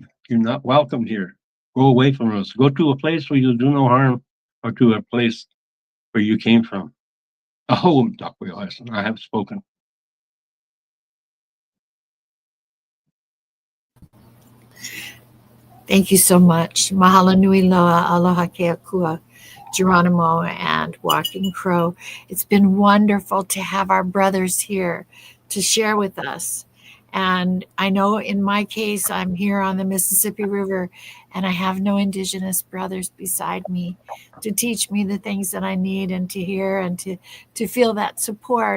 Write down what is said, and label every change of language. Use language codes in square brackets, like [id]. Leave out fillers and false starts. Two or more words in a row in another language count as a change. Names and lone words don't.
[en] You're not welcome here. Go away from us. Go to a place where you'll do no harm, or to a place where you came from. Oh, Dr. I have spoken. Thank you so much. [haw] Mahalo nui loa, aloha ke akua, [en] Geronimo and Walking Crow. It's been wonderful to have our brothers here to share with us. And I know in my case, I'm here on the Mississippi River, and I have no Indigenous brothers beside me to teach me the things that I need and to hear and to feel that support.